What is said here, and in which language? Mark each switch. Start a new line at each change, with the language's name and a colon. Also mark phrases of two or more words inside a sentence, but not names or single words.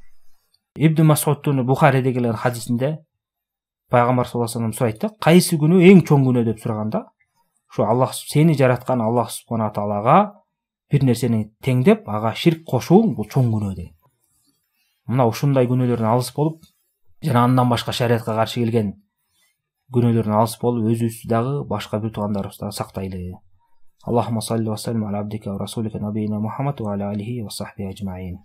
Kyrgyz: Ибн Масудтун Бухариде келген хадисинде пайгамбар
Arabic: صلى الله عليه وسلم
Kyrgyz: сурайт да, кайсы күнөө эң чоң күнөө деп сураганда, ошо Аллах сени жараткан Аллах
Arabic: سبحانه تعالى
Kyrgyz: бир нерсени теңдеп, ага ширк кошууң бул чоң күнөө деген. Мына ушундай күнөөлөрдөн алыс болуп, жана андан башка шариатка каршы келген күнөөлөрдөн алыс болуп, өзүбүздү дагы башка бир туугандарыбызды дагы сактайлы.
Arabic: اللهم صل وسلم على عبدك ورسولك نبينا محمد وعلى آله وصحبه أجمعين.